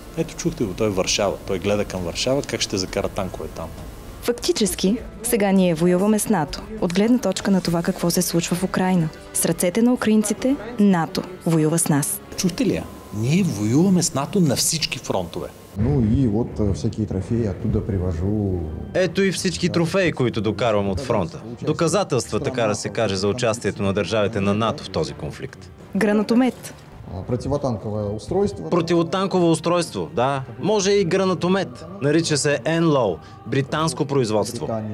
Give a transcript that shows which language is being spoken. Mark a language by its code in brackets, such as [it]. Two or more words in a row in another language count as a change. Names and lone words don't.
[bg] Ето чухте го, той е Варшава. Той гледа към Варшава, как ще закара танкове там. Фактически, сега ние воюваме с НАТО. От гледна точка на това какво се случва в Украйна. С ръцете на украинците, НАТО воюва с нас. Чухте ли я? Ние воюваме с НАТО на всички фронтове. [ru] Ну и вот всякие трофеи оттуда привожу. [bg] Ето и всички трофеи, които докарвам от фронта. Доказателства, така да се каже, за участието на държавите на НАТО в този конфликт. [ru] Гранатомет. Противотанковое устройство. [bg] Противотанково устройство, да. Може и гранатомет. Нарича се NLAW, британско производство.